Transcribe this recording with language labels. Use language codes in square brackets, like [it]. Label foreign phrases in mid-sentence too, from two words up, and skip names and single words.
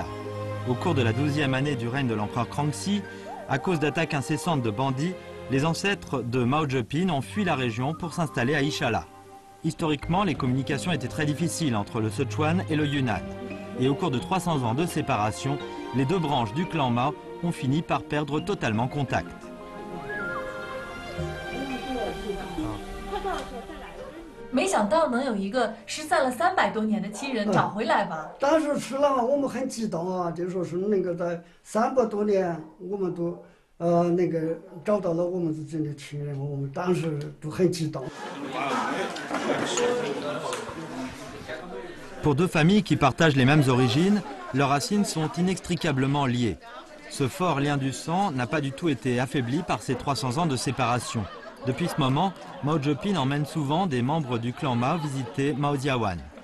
[fr] Au cours de la 12e année du règne de l'empereur Kangxi, à cause d'attaques incessantes de bandits, les ancêtres de Mao Zedong ont fui la région pour s'installer à Ishala. Historiquement, les communications étaient très difficiles entre le Sichuan et le Yunnan. Et au cours de 300 ans de séparation, les 2 branches du clan Mao ont fini par perdre totalement contact. [zh] 没想到能有一个失散了300多年的亲人找回来吧？当时吃了，我们很激动啊，就说是那个在300多年，我们都那个找到了我们自己的亲人，我们当时都很激动。 [fr] Pour 2 familles qui partagent les mêmes origines, leurs racines sont inextricablement liées. Ce fort lien du sang n'a pas du tout été affaibli par ces 300 ans de séparation. Depuis ce moment, Mao Zedong emmène souvent des membres du clan Mao visiter Maojiawan.